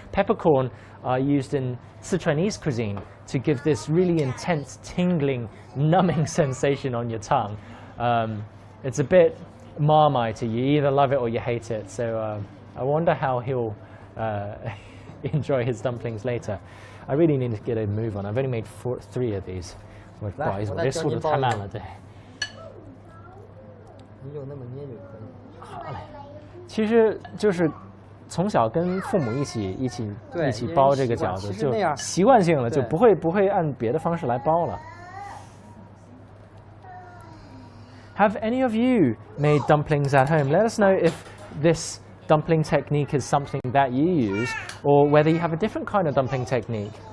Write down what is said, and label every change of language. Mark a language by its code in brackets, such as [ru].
[en] Peppercorn are used in Sichuanese cuisine to give this really intense, tingling, numbing sensation on your tongue. It's a bit Marmite. You either love it or you hate it. So I wonder how he'll enjoy his dumplings later. I really need to get a move on. I've only made 3 of these. [zh] 不好意思，我这速度太慢了，对。你有那么捏就可以。好嘞，其实就是从小跟父母一起包这个饺子，就习惯性了，就不会按别的方式来包了。 [en] Have any of you made dumplings at home? Let us know if this dumpling technique is something that you use, or whether you have a different kind of dumpling technique.